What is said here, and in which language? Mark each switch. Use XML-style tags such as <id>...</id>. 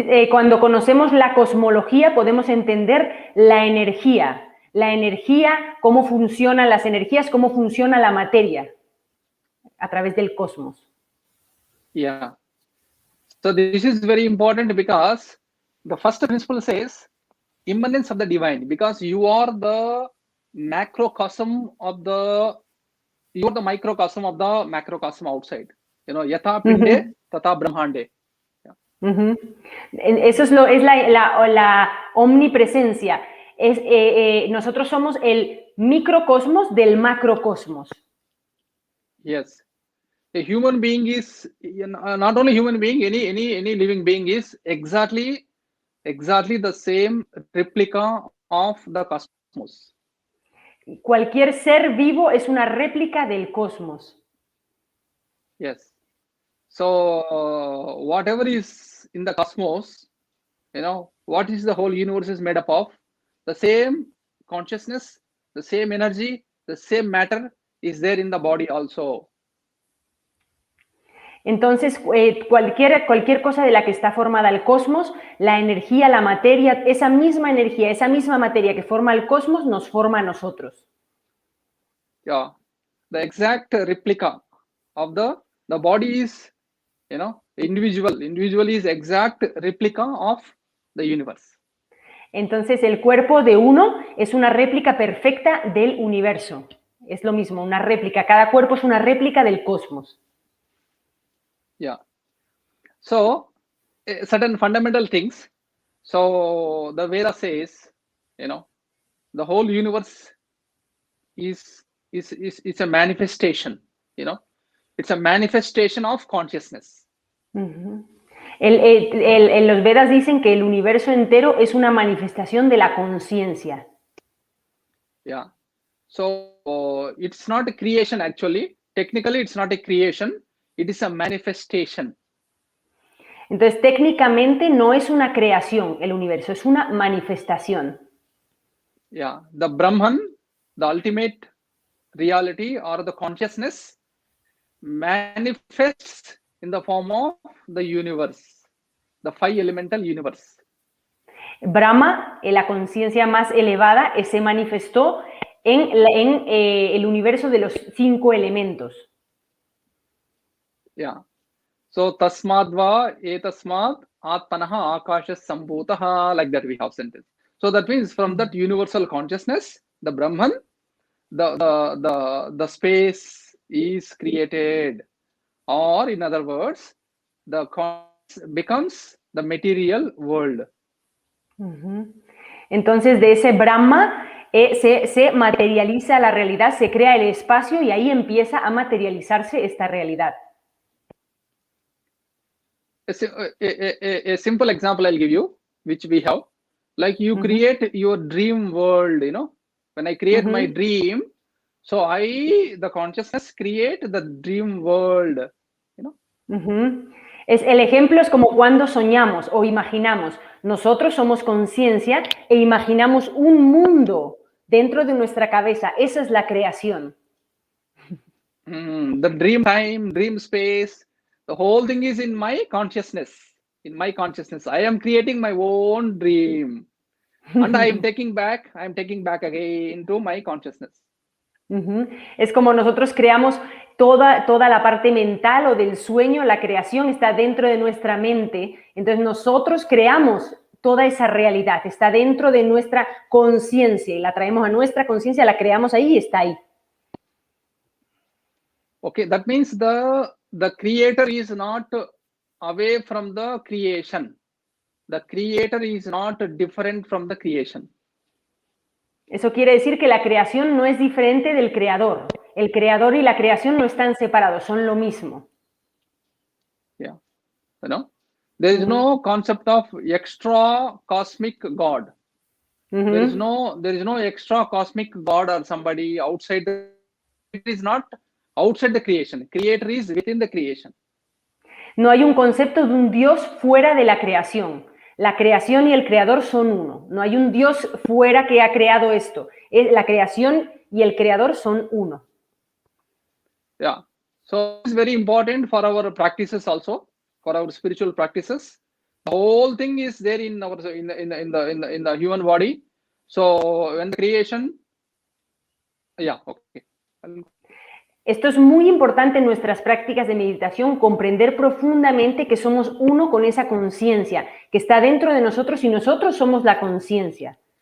<es>Cuando conocemos la cosmología podemos entender la energía, cómo funcionan las energías, cómo funciona la materia a través del cosmos.</es> <en>Yeah. So this is very important because the first principle says immanence of the divine, because you are the macrocosm of you are the microcosm of the macrocosm outside.</en> <sa>Yatha pinde tata brahmande.</sa> <es>Eso es la omnipresencia. Nosotros somos el microcosmos del macrocosmos.</es> <en>Yes. A human being is not only human being, any living being is exactly the same replica of the cosmos.</en> <es>Cualquier ser vivo es una réplica del cosmos.</es> <en>Yes. So whatever is in the cosmos, what is the whole universe is made up of? The same consciousness, the same energy, the same matter is there in the body also.</en> <es>Entonces, cualquier cosa de la que está formada el cosmos, la energía, la materia, esa misma energía, esa misma materia que forma el cosmos, nos forma a nosotros.</es> <en>Yeah, the exact replica of the body is, individual is exact replica of the universe.</en> <es>Entonces, el cuerpo de uno es una réplica perfecta del universo. Es lo mismo, una réplica. Cada cuerpo es una réplica del cosmos.</es> <en>Yeah. So, certain fundamental things. So, the Veda says, the whole universe is a manifestation, it's a manifestation of consciousness.</en> <es>Los Vedas dicen que el universo entero es una manifestación de la conciencia.</es> <en>Yeah. So, it's not a creation actually. Technically, it's not a creation. It is a manifestation.</en> <es>Entonces, técnicamente no es una creación el universo, es una manifestación.</es> <en>Yeah, the Brahman, the ultimate reality or the consciousness, manifests in the form of the universe, the five elemental universe.</en> <es>Brahma, la conciencia más elevada, se manifestó en el universo de los 5 elementos.</es> <en>Yeah.</en> <sa>So tasmadva etasmad atmanaha akashas sambhutaha,</sa> <en>like that we have sentence. So that means from that universal consciousness, the Brahman, the space is created, or in other words, the becomes the material world.</en> <es>Entonces de ese Brahma se materializa la realidad, se crea el espacio y ahí empieza a materializarse esta realidad.</es> <en>A simple example I'll give you, which we have, like you create your dream world, when I create my dream, so the consciousness create the dream world,</en> <es>El ejemplo es como cuando soñamos o imaginamos. Nosotros somos conciencia e imaginamos un mundo dentro de nuestra cabeza. Esa es la creación.</es> <en>The dream time, dream space, the whole thing is in my consciousness. In my consciousness, I am creating my own dream, and I am taking back again to my consciousness.</en> <es>Es como nosotros creamos toda la parte mental o del sueño, la creación está dentro de nuestra mente, entonces nosotros creamos toda esa realidad, está dentro de nuestra conciencia y la traemos a nuestra conciencia, la creamos ahí y está ahí.</es> <en>Okay, that means the creator is not away from the creation. The creator is not different from the creation.</en> <es>Eso quiere decir que la creación no es diferente del creador. El creador y la creación no están separados, son lo mismo.</es> <en>Yeah, you know, there is no concept of extra cosmic God. There is no extra cosmic God or somebody outside. It is not outside the creation. Creator is within the creation.</en> <es>No hay un concepto de un Dios fuera de la creación. La creación y el creador son uno. No hay un Dios fuera que ha creado esto. La creación y el creador son uno.</es> <en>Yeah. So it's very important for our practices also, for our spiritual practices. The whole thing is there in our in the human body. So when the creation, yeah, okay.</en> <es>Esto es muy importante en nuestras prácticas de meditación, comprender profundamente que somos uno con esa conciencia, que está dentro de nosotros y nosotros somos la conciencia.</es>